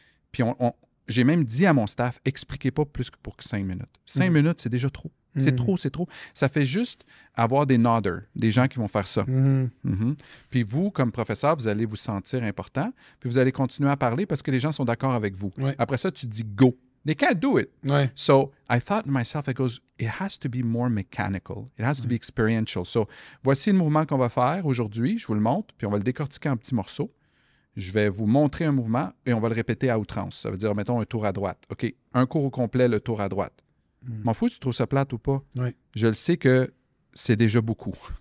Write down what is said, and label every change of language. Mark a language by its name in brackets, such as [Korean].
[French] Puis j'ai même dit à mon staff, expliquez pas plus que pour 5 minutes. 5 minutes, c'est déjà trop. C'est trop. Ça fait juste avoir des nodders, des gens qui vont faire ça. Puis vous, comme professeur, vous allez vous sentir important, puis vous allez continuer à parler parce que les gens sont d'accord avec vous. Après ça, tu dis « go ». [English] They can't do it. So I thought to myself, it has to be more mechanical. It has to be experiential. [French] So voici le mouvement qu'on va faire aujourd'hui. Je vous le montre, puis on va le décortiquer en petits morceaux. Je vais vous montrer un mouvement et on va le répéter à outrance. Ça veut dire, mettons, un tour à droite. OK, un cours au complet, le tour à droite. M'en fous si tu trouves ça plate ou pas. Je le sais que c'est déjà beaucoup.